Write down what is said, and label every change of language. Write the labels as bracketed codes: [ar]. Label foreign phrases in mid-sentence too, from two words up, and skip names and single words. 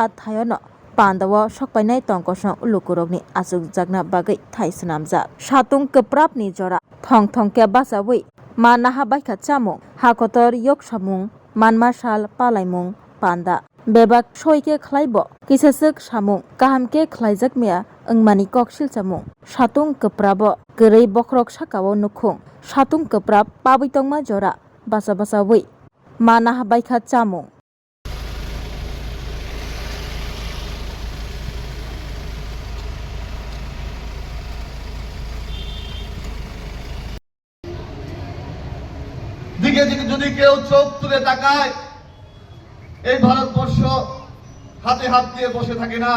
[trp] थायोन पान्दाव सकपाइनाय तंगसं उलुकुरकनि आचुक जागना बागै थाइसनामजा सातुं कप्रापनि जरा थं थंके बासावै मा नाहा बायखा चामुं हाकतर yok samung मानमा साल पालायमुं पान्दा बेबाक सयके ख्लाइब किसासक सामुं काहामके ख्लाइजाक मेया ओंमानि ककसिल चामुं सातुं कप्राब गरै बख्रक साकाव नुखुं सातुं कप्राब पाबैतंमा जरा बासा बासा वै मा नाहा बायखा चामुं [bn] দিকে দিকে যদি কেউ চোখ তুলে তাকায় এই ভারতবর্ষ হাতে হাত দিয়ে বসে থাকে না।